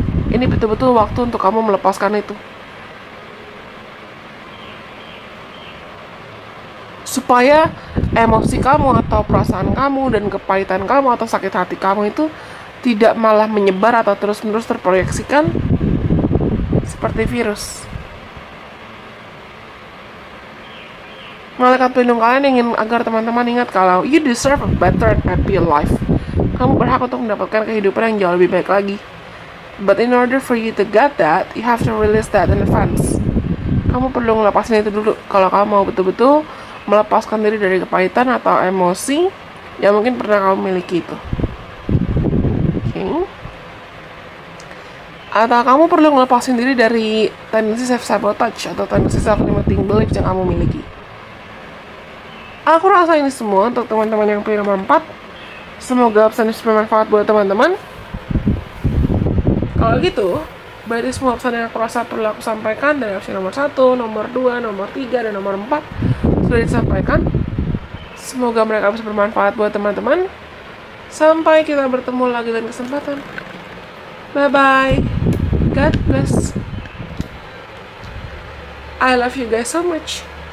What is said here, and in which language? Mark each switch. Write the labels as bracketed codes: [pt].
[id] Ini betul-betul waktu untuk kamu melepaskan itu, supaya emosi kamu atau perasaan kamu dan kepahitan kamu atau sakit hati kamu itu tidak malah menyebar atau terus-menerus terproyeksikan seperti virus. Malaikat pelindung kalian ingin agar teman-teman ingat kalau [en] you deserve a better and happier life. [id] Kamu berhak untuk mendapatkan kehidupan yang jauh lebih baik lagi. [en] But in order for you to get that, you have to release that in advance. [id] Kamu perlu ngelepasin itu dulu kalau kamu mau betul-betul melepaskan diri dari kepahitan atau emosi yang mungkin pernah kamu miliki itu. Atau kamu perlu ngelepasin diri dari tendensi self-sabotage atau tendensi self-limiting beliefs yang kamu miliki. Aku rasa ini semua untuk teman-teman yang pilih nomor 4. Semoga pesan ini bermanfaat buat teman-teman. Kalau gitu, berarti semua pesan yang aku rasa perlu aku sampaikan dari opsi nomor 1, nomor 2, nomor 3, dan nomor 4 sudah disampaikan. Semoga mereka bisa bermanfaat buat teman-teman. Sampai kita bertemu lagi lain kesempatan. Bye-bye. [en] God bless. I love you guys so much.